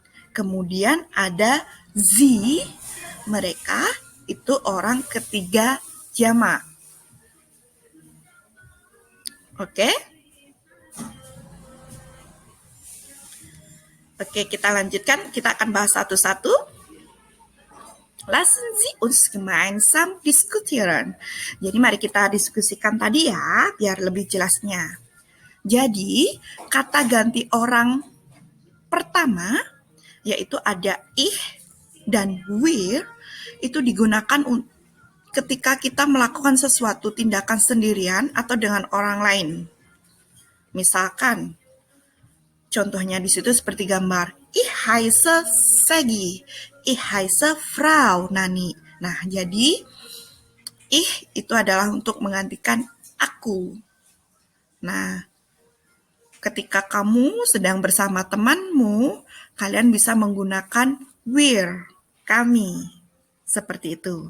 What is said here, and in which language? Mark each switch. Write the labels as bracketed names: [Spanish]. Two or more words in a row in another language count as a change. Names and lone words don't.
[Indonesian] Kemudian ada sie, mereka itu orang ketiga jamak. Oke? Oke, kita lanjutkan. Kita akan bahas satu-satu. [German] Lassen Sie uns gemeinsam diskutieren. [Indonesian] Jadi mari kita diskusikan tadi ya, biar lebih jelasnya. Jadi, kata ganti orang pertama, yaitu ada ich dan wir, itu digunakan ketika kita melakukan sesuatu tindakan sendirian atau dengan orang lain. Misalkan, contohnya di situ seperti gambar, [German] ich heiße Segi, ich heiße Frau Nani. [Indonesian] Nah, jadi ich itu adalah untuk menggantikan aku. Nah, ketika kamu sedang bersama temanmu, kalian bisa menggunakan wir, kami. Seperti itu.